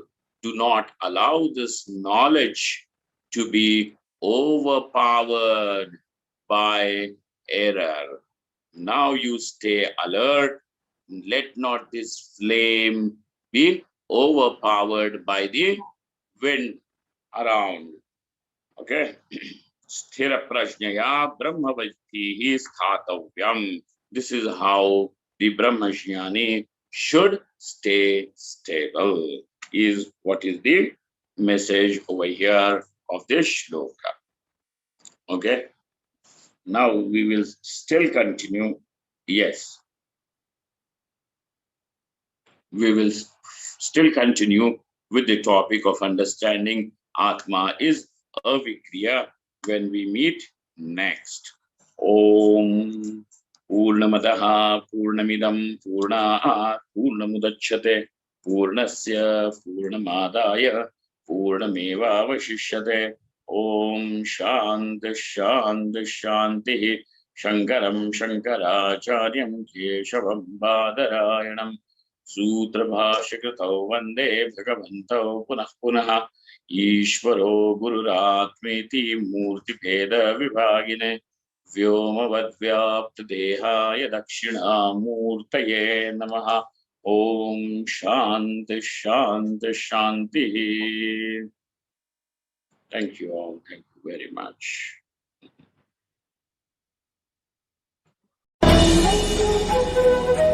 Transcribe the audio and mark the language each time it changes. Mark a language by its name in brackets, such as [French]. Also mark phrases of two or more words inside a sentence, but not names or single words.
[English] Do not allow this knowledge to be overpowered by error. Now you stay alert. Let not this flame be overpowered by the wind around. Okay. [Sanskrit] स्थिर प्रज्ञया ब्रह्मविद्भिः स्थातव्यम्. [English] This is how the Brahmajnani should stay stable, is what is the message over here of this shloka. Okay. Now we will still continue. Yes. We will still continue with the topic of understanding Atma is avikriya when we meet next. [Sanskrit] ॐ पूर्णमदः पूर्णमिदं पूर्णात् पूर्णमुदच्यते पूर्णस्य पूर्णमादाय पूर्णमेव अवशिष्यते. ॐ शान्तिः शान्तिः शान्तिः. शङ्करं शङ्कराचार्यं केशवं बादरायणम् सूत्रभाष्यकृतौ वन्दे भगवन्तौ पुनः पुनः ईश्वरो गुरुरात्मेति मूर्तिभेदविभागिने व्योमवद्व्याप्तदेहाय दक्षिणामूर्तये नमः. ॐ शान्ति शान्ति शान्तिः. [English] Thank you all. Thank you very much.